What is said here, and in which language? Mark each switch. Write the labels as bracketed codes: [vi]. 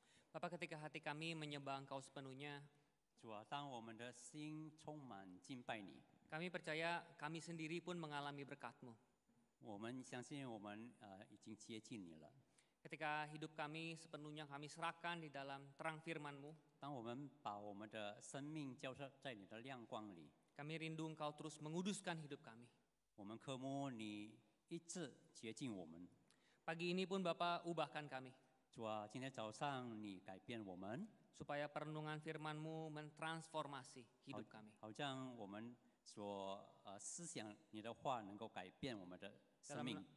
[id] Bapa, ketika hati kami menyembah Engkau sepenuhnya, [zh] 主啊，当我们的心充满敬拜你， [id] kami percaya kami sendiri pun mengalami berkat-Mu. [zh] 我们相信我们已经接近你了。 [id] Ketika hidup kami sepenuhnya kami serahkan di dalam terang firman-Mu, [zh] 当我们把我们的生命交在你的亮光里， [id] kami rindu Engkau terus menguduskan hidup kami. [zh] 我们渴慕你一直接近我们。 [id] Pagi ini pun Bapa, ubahkan kami, [zh] 主啊，今天早上你改变我们， [id] supaya perenungan firman-Mu mentransformasi hidup kami. [zh] 好像我们所思想你的话能够改变我们的生命。